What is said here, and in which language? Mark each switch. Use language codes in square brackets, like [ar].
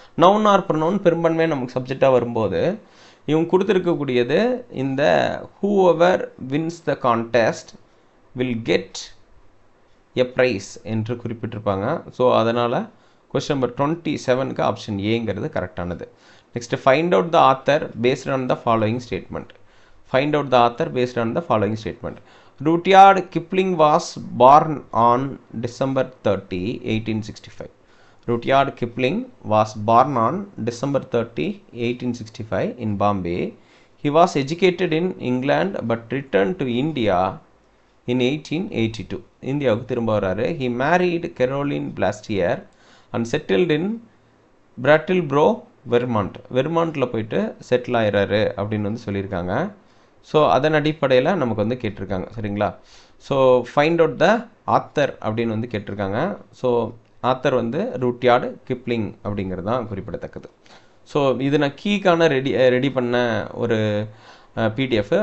[ta] Noun R pronoun பெரும்பான்மையாக நமக்கு சப்ஜெக்டாக வரும்போது இவங்க கொடுத்துருக்கக்கூடியது இந்த [en] whoever wins the contest will get a prize [ta] என்று குறிப்பிட்டிருப்பாங்க. ஸோ அதனால் கொஸ்டின் நம்பர் 27க்கு ஆப்ஷன் ஏங்கிறது கரெக்டானது. [en] Next, find out the author based on the following statement. Find out the author based on the following statement. Rudyard Kipling was born on December 30, 1865. Rudyard Kipling was born on December 30, 1865 in Bombay. He was educated in England but returned to India in 1882. [ta] இந்தியாவுக்கு திரும்ப வராரு. [en] He married Caroline Blastier and settled in Brattleboro, Vermont. [ta] வெர்மாண்ட்டில் போயிட்டு settle ஆயிடுறாரு அப்படின்னு வந்து சொல்லியிருக்காங்க. So அதன் அடிப்படையில் நமக்கு வந்து கேட்டிருக்காங்க. சரிங்களா? So find out the author அப்படின்னு வந்து கேட்டிருக்காங்க. ஸோ ஆத்தர் வந்து ரூட்யார்டு கிப்ளிங் அப்படிங்கிறது தான் குறிப்பிடத்தக்கது. ஸோ இது நான் கீக்கான ரெடி பண்ண ஒரு பிடிஎஃப்.